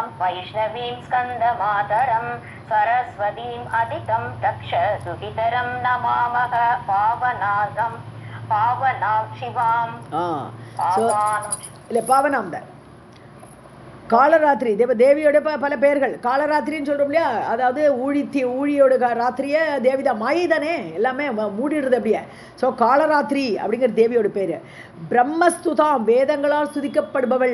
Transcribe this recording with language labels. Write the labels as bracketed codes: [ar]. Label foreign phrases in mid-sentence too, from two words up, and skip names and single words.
[sa] वैष्णवीं स्कन्दमातरं सरस्वतीम् अदितं तक्षसुहितरं नमामः पावनां शिवां [ta] பாவனாம் தான் காலராத்திரி தேவியோட பல பெயர்கள். காலராத்திரின்னு சொல்கிறோம் இல்லையா, அதாவது ஊழியோட ராத்திரியே தேவிதான், மாயை தானே, எல்லாமே மூடிடுறது அப்படியே. ஸோ காலராத்திரி அப்படிங்கிற தேவியோட பேர். பிரம்மஸ்துதாம், வேதங்களால் சுதிக்கப்படுபவள்.